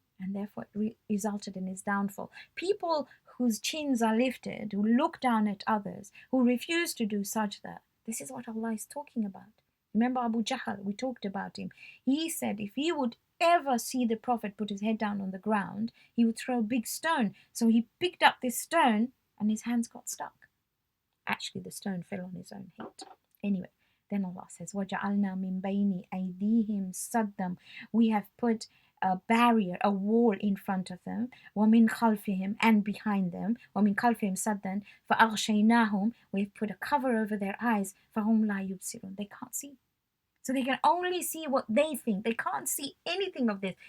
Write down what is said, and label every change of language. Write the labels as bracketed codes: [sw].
[en] And therefore it resulted in his downfall. People whose chins are lifted, who look down at others, who refuse to do sajda, this is what Allah is talking about. Remember Abu Jahl, we talked about him. He said if he would ever see the Prophet put his head down on the ground, he would throw a big stone. So he picked up this stone and his hands got stuck. Actually, the stone fell on his own head. Anyway, then Allah says, [ar] وَجَعَلْنَا مِن بَيْنِ أَيْدِيهِمْ صَدًّا. [en] We have put a barrier, a wall in front of them, [ar] وَمِنْ خَلْفِهِمْ, [en] and behind them, [ar] وَمِنْ خَلْفِهِمْ صَدًّا فَأَغْشَيْنَاهُمْ. [en] We've put a cover over their eyes, [ar] فَهُمْ لَا يُبْصِرُونَ. [en] They can't see. So they can only see what they think. They can't see anything of this.